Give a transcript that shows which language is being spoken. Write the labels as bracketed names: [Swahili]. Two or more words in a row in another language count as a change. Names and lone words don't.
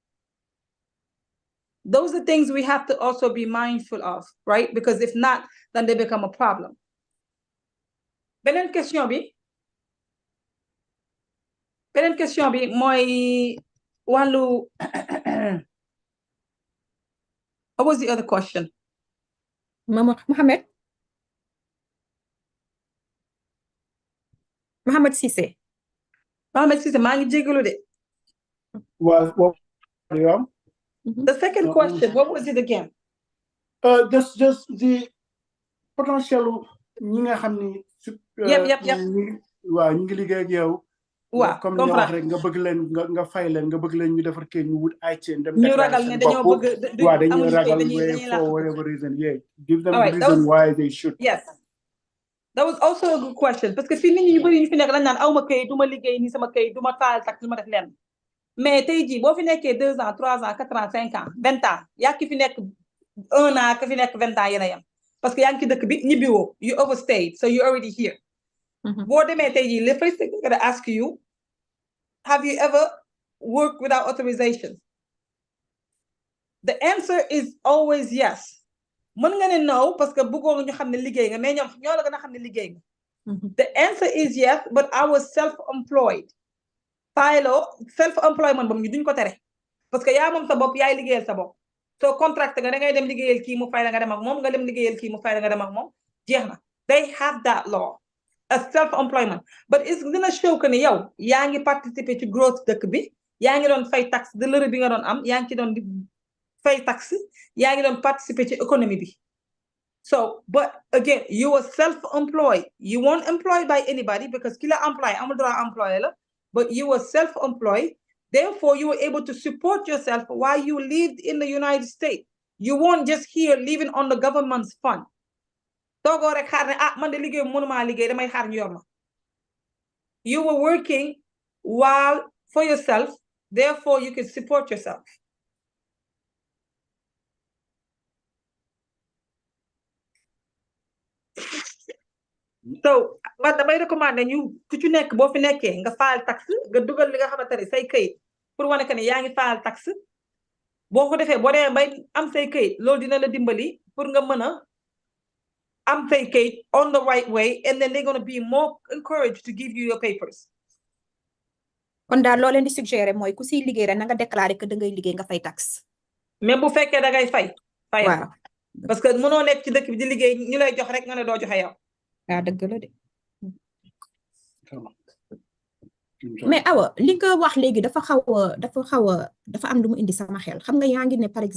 [English] Those are things we have to also be mindful of, right? Because if not, then they become a problem. [Wolof] Beneen question bi mooy wàllu [English] what was the other question? [Wolof] Mohamed Cissé. Mohamed Cissé maa ngi jégalu de. [English] The second question, what was it again? Just the potential [Wolof] ñi nga xam ni. [English] Yep. [Wolof] waaw ñu ngi liggéey ak yow. waaw comme ni wax rek nga bëgg leen nga fay leen nga bëgg leen ñu defar kii ñu wut ay chain dem. ñu ragal ne dañoo bëgg waaw dañuy ragal [English] for whatever reason. Yeah, give them the reason why they should. Yes. That was also a good question [French] parce que [Wolof] fii nit ñi ñu bëri ñu fi nekk dañ naan aw ma kayit du ma liggéey ni sama kayit du ma taal tax du ma def leen mais tey jii boo fi nekkee [French] 2 ans 3 ans 4 ans 5 ans 20 ans [Wolof] yaa ki fi nekk 1 an ka fi nekk 20 ans yéen a yem [French] parce que [Wolof] yaa ngi ci dëkk bi ñibbiwoo [English] you overstayed so you already here. [Wolof] boo demee tey jii [English] le first thing I'm gonna ask you, have you ever worked without authorization? The answer is always yes. [Wolof] mën nga ne no [French] parce que [Wolof] bëggoo ñu xam ne liggéey nga mais ñoom ñoo la gën a xam ne liggéey nga. [English] The answer is yes, but I was self-employed. [Wolof] Self-employment boobu ñu duñ ko tere [French] parce que [Wolof] yaa moom sa bopp yaay liggéeyal sa bopp soo contract nga da ngay dem liggéeyal kii mu fay la nga dem ak moom nga dem liggéeyal kii mu fay la nga dem ak moom jeex na. [English] They have that law as self-employment, but it's gonna show [Wolof] que ne yow yaa ngi participer ci growth dëkk bi yaa ngi doon fay taxe [French] de l'heure [Wolof] bi nga doon am yaa ngi ci doon fay taxe yaa ngi doon participer ci économie bi. [English] So, but again, you were self-employed. You weren't employed by anybody because kila employee, [Wolof] amul [French] droit employé [Wolof] la, [English] but you were self-employed. Therefore, you were able to support yourself while you lived in the United States. You weren't just here living on the government's fund. [Wolof] Togo rek xaar ne man de liggéey mënuma liggéey damay xaar ñu yor ma. [English] You were working while for yourself. Therefore, you could support yourself. So, [Wolof] man damay recommander ñu ku ci nekk boo fi nekkee nga faal taxe nga dugal li nga xamante ne say këyit pour wane que ne yaa ngi faal taxe boo ko defee boo demee bay am say këyit loolu dina la dimbali pour nga mën a am say këyit [English] on the right way and then they're going to be more encouraged to give you your papers. [Wolof] kon daal loo leen di suggérer mooy ku siy liggéey rek na nga déclarer que da ngay liggéey nga fay taxe. même bu fekkee da ngay fay. waaw parce que mënoo nekk ci dëkk bi di liggéey ñu lay jox rek nga ne doo joxe yow. dëgg la de mais awa li nga wax léegi dafa am lu mu indi sama xel xam nga yaa ngi ne par